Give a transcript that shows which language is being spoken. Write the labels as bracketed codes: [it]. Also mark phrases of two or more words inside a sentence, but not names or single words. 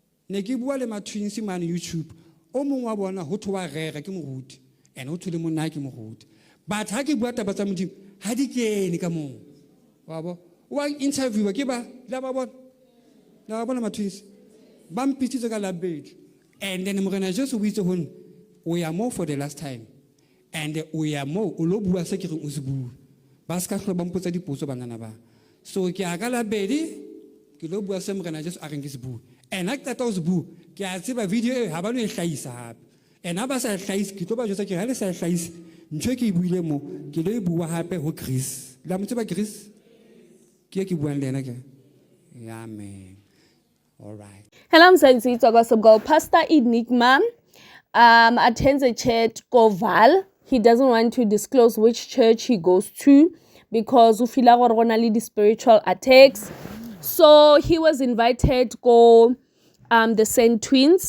[st] ne ke bua le ma-twins man YouTube o mongwe wa bona ho thwe wa rega ke moruti and ho thwe le monna ke moruti but ha ke bua taba tsa modimo ha di kene ka moo wa bo wa interviewer ke ba la ba bona ma-twins ba mpitsitse ka labedi [en] and then [st] morena Jesu o itse hone o ya mo [en] for the last time [st] and o ya mo o lo bua se ke reng o se bua ba ska hlola ba mpotsa dipotso banana ba so ke a ka labedi ke lo bua se morena Jesu a reng ke se bua and ha ke tata o se bua ke a tseba video e ha ba no e hlahisa hape and ha ba sa hlahisa ke tlo ba jwetsa ke ha le sa hlahisa ntho ke e buile mo ke lo e bua hape ho Chris la mo tseba Chris ke buang le ena ke [en] yeah man all right. Hello, Msenzi. It's August Girl. Pastor Enigma attends a church called Val. He doesn't want to disclose which church he goes to because we feel like the spiritual attacks. So he was invited to go the Saint Twins.